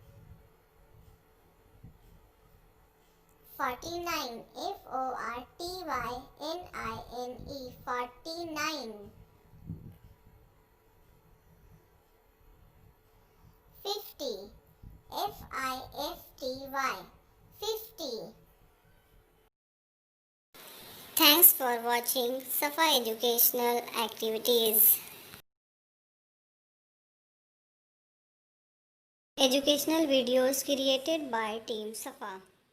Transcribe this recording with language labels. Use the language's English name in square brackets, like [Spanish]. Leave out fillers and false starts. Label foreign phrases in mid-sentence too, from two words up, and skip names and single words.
[English] 49. F-O-R-T-Y-N-I-N-E 49. 50. F-I-F-T-Y 50. Thanks for watching SAFA Educational Activities. Educational videos created by Team SAFA.